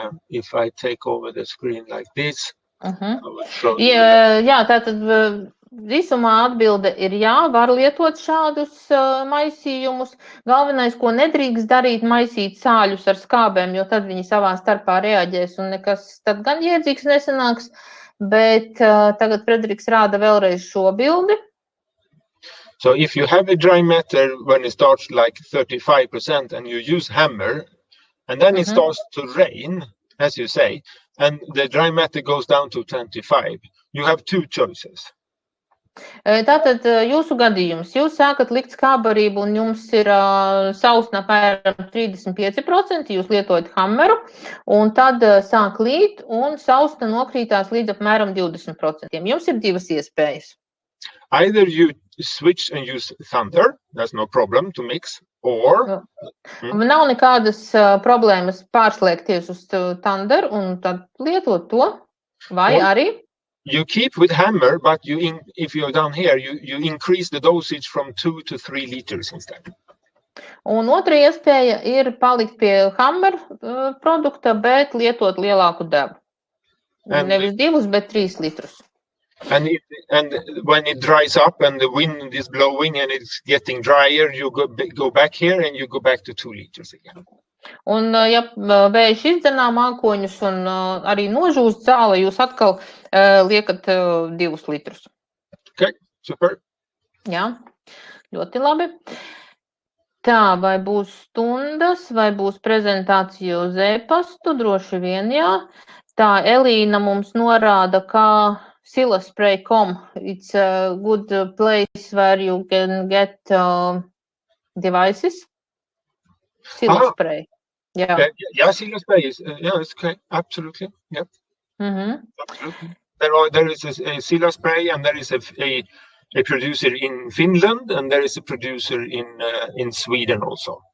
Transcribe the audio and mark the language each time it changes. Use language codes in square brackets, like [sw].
[en] If I take over the screen like this, I will show you. [lv] Jā, tātad visumā atbilde ir jā, var lietot šādus maisījumus. Galvenais, ko nedrīkst darīt, maisīt sāļus ar skābēm, jo tad viņi savā starpā reaģēs un nekas tad gan jēdzīgs nesanāks. Bet tagad Frederiks rāda vēlreiz šo bildi. [en] So if you have a dry matter when it starts like 35% and you use hammer, and then it starts to rain, as you say, and the dry matter goes down to 25, you have two choices. [lv] Tātad jūsu gadījums, jūs sākat likt skābarību un jums ir sausna apmēram 35%, jūs lietojat hammeru, un tad sāk līt un sausna nokrītās līdz apmēram 20%. Jums ir divas iespējas. [en] Either you switch and use thunder, that's no problem to mix, or... [lv] Nav nekādas problēmas pārslēgties uz thunder un tad lietot to, vai arī... [en] You keep with hammer, but if you're down here, you increase the dosage from 2 to 3 liters instead. [lv] Un otra iespēja ir palikt pie hammer produkta, bet lietot lielāku devu. Nevis 2, bet 3 litrus. [en] And when it dries up and the wind is blowing and it's getting drier, you go back here and you go back to 2 liters again. [lv] Un, ja vējš izdzenā mākoņus un arī nožūst zāle, jūs atkal liekat 2 litrus. [en] Okay, super. [lv] Jā, ļoti labi. Tā, vai būs stundas, vai būs prezentācija uz e-pastu? Droši vien, jā. Tā, Elīna mums norāda, kā silaspray.com. [en] It's a good place where you can get devices. Silaspray. Yeah. Yeah, silaspray is it's okay. Absolutely. Yep. Absolutely. There is a silaspray, and there is a producer in Finland, and there is a producer in Sweden also.